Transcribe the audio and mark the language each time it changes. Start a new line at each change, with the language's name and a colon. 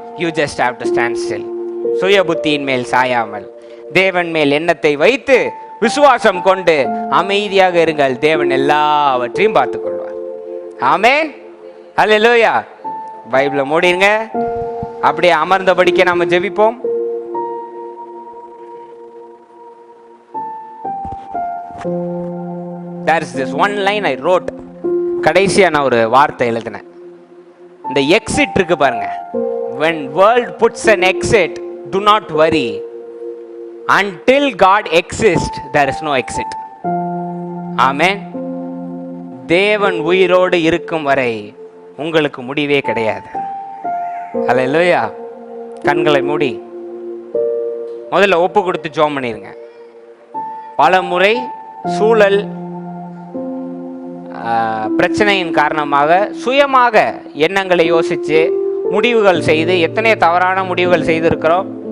English: You just have to stand still.
Tamil: சுய புத்தியின் மேல் சாயாமல் தேவன் மேல் எண்ணத்தை வைத்து விசுவாசம் கொண்டு அமைதியாக இருங்கள். தேவன் எல்லாவற்றையும் பார்த்துக் கொள்வார். ஆமென். ஹல்லேலூயா. பைபிளை மூடிருங்க. அப்படியே அமர்ந்தபடிக்க நாம ஜெபிப்போம்.
English: There is this one line I wrote.
Tamil: கடைசியா நான் ஒரு வார்த்தை எழுதினேன். இந்த எக்ஸிட் இருக்கு பாருங்க.
English: When world puts an exit, do not worry. Until God exists, there is no exit. Amen.
Tamil: தேவன் உயிரோடு இருக்கும் வரை உங்களுக்கு முடிவே கிடையாது. ஹல்லேலூயா. கண்களை மூடி முதல்ல ஒப்பு கொடுத்து ஜெபம் பண்ணிருங்க. பல முறை சூழல் பிரச்சனையின் காரணமாக சுயமாக எண்ணங்களை யோசித்து முடிவுகள் செய்து எத்தனை தவறான முடிவுகள் செய்திருக்கிறோம்.